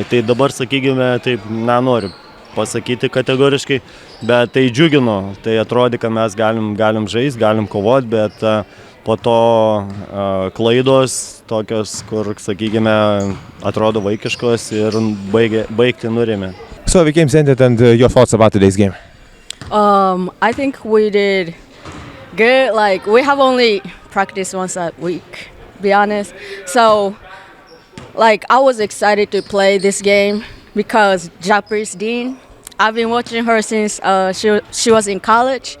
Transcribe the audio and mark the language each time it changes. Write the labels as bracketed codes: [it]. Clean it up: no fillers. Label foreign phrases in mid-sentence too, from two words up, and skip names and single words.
[lt] Tai dabar, sakykime, taip nenoriu pasakyti kategoriškai, bet tai džiugino, tai atrodė, kad mes galim žaisti, galim kovoti, bet po to klaidos tokios, kur, sakykime, atrodo vaikiškos ir baigti nurėmė. [en] So the game's ended and your thoughts about today's game? I think we did good. Like, we have only practiced once a week, to be honest. So, like, I was excited to play this game because Japris Dean, I've been watching her since she was in college.